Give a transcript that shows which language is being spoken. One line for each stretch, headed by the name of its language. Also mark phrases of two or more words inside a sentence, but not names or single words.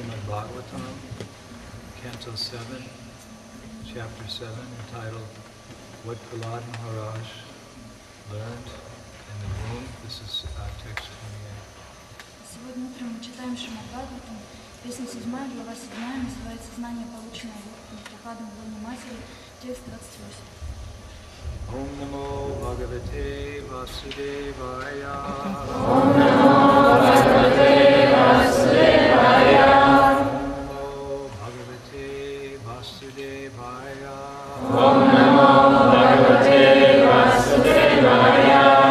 English: Bhagavatam, Canto 7, Chapter 7, entitled What Prahlad Maharaj Learned in the Womb. This is text 28.
Russian: Сегодня утром мы читаем Шримад Бхагаватам, песня 7, глава 7, называется «Знание, полученное Прохладом в лоне матери», текст 28.
Sanskrit: ॐ नमो भगवते वासुदेवाय. ॐ नमो भगवते वासुदेवाय. ॐ नमो भगवते वासुदेवाय.